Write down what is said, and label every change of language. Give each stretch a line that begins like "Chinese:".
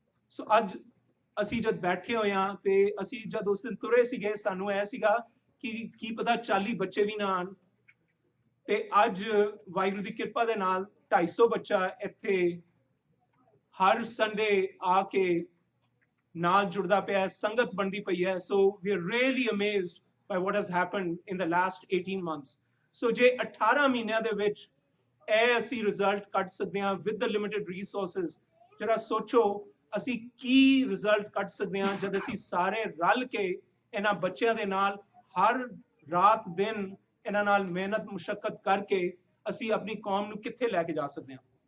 Punjabi: ਸੋ ਅੱਜ ਅਸੀਂ ਜਦ ਬੈਠੇ ਹੋਏ ਹਾਂ ਤੇ ਅਸੀਂ ਜਦ ਉਸ ਦਿਨ ਤੁਰੇ ਸੀਗੇ, ਸਾਨੂੰ ਇਹ ਸੀਗਾ ਕਿ ਕੀ ਪਤਾ 40 ਬੱਚੇ ਵੀ ਨਾ ਆਣ, ਤੇ ਅੱਜ ਵਾਹਿਗੁਰੂ ਦੀ ਕਿਰਪਾ ਦੇ ਨਾਲ 250 ਬੱਚਾ ਇੱਥੇ ਹਰ ਸੰਡੇ ਆ ਕੇ ਨਾਲ ਜੁੜਦਾ ਪਿਆ, ਸੰਗਤ ਬਣਦੀ ਪਈ ਹੈ।
English: So we are really amazed by what has happened in the last 18 months.
Punjabi: So ਜੇ 18 ਮਹੀਨਿਆਂ ਦੇ ਵਿੱਚ ਇਹ ਅਸੀਂ ਰਿਜ਼ਲਟ ਕੱਢ ਸਕਦੇ ਹਾਂ
English: with the limited resources,
Punjabi: ਜਰਾ ਸੋਚੋ ਅਸੀਂ ਕੀ ਰਿਜ਼ਲਟ ਕੱਢ ਸਕਦੇ ਹਾਂ ਜਦ ਅਸੀਂ ਸਾਰੇ ਰਲ ਕੇ ਇਹਨਾਂ ਬੱਚਿਆਂ ਦੇ ਨਾਲ ਹਰ ਰਾਤ ਦਿਨ ਇਹਨਾਂ ਨਾਲ ਮਿਹਨਤ ਮੁਸ਼ੱਕਤ ਕਰਕੇ ਅਸੀਂ ਆਪਣੀ ਕੌਮ ਨੂੰ ਕਿੱਥੇ ਲੈ ਕੇ ਜਾ ਸਕਦੇ ਹਾਂ।